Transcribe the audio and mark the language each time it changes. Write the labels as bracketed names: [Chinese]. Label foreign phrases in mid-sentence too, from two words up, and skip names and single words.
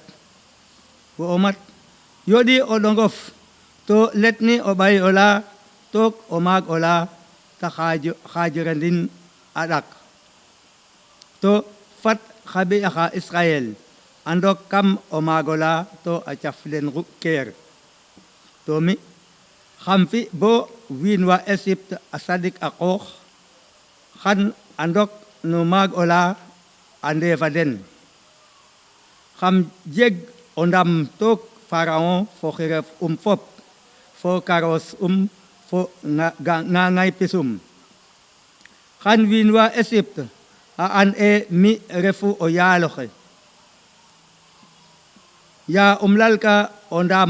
[Serer] wo o mat yoɗi o ɗongof to letni o ɓay ola took o maag ola ta xajirandin a ɗak to fat xa ɓee xa Israel andok kam o maagola to a caflen keer to mi xam fi bo wiin wa Égypte a sadik a qoox xan andok no maag ola a ndeefa den xam jeg o ndam took Pharaon fo xiref fop fo karos fo ŋaŋay pisum xan wiin wa Égypte a an mi refu o yaaloxe ya lalka o